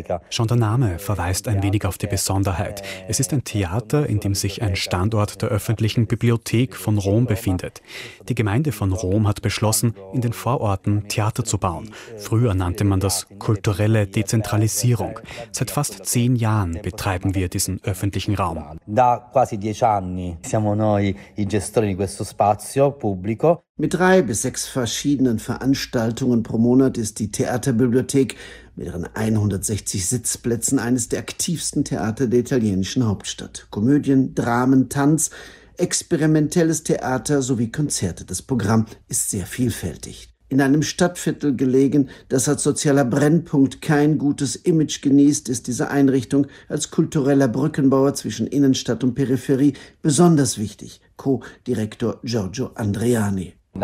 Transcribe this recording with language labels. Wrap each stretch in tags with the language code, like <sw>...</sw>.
<de>Schon der Name verweist ein wenig auf die Besonderheit. Es ist ein Theater, in dem sich ein Standort der öffentlichen Bibliothek von Rom befindet. Die Gemeinde von Rom hat beschlossen, in den Vororten Theater zu bauen. Früher nannte man das kulturelle Dezentralisierung. Seit fast 10 Jahren betreiben wir diesen öffentlichen Raum.</de> <it>Da quasi 10 anni siamo noi i gestori di questo spazio pubblico.</it> <de>Mit 3 bis 6 verschiedenen Veranstaltungen pro Monat ist die Theaterbibliothek mit ihren 160 Sitzplätzen eines der aktivsten Theater der italienischen Hauptstadt. Komödien, Dramen, Tanz, experimentelles Theater sowie Konzerte. Das Programm ist sehr vielfältig. In einem Stadtviertel gelegen, das als sozialer Brennpunkt kein gutes Image genießt, ist diese Einrichtung als kultureller Brückenbauer zwischen Innenstadt und Peripherie besonders wichtig, Co-Direktor Giorgio Andriani.</de>